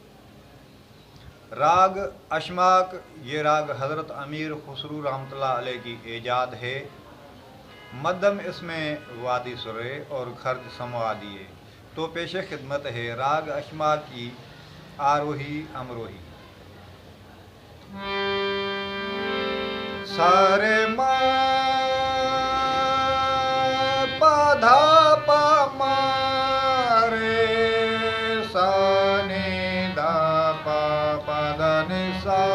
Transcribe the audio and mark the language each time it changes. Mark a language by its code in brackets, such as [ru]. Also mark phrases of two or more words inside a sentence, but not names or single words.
[ur] راگ اشماک یہ راگ حضرت امیر خسرو [ar] رحمة الله عليه [ur] کی ایجاد ہے. مدھیم اس میں وادی سُرے اور کھرج سموادی ہے. تو پیش خدمت ہے راگ اشماک کی آروہی امروہی. सारे मा पा धा पा मा रे सा नि धा पा पा धा नि सा।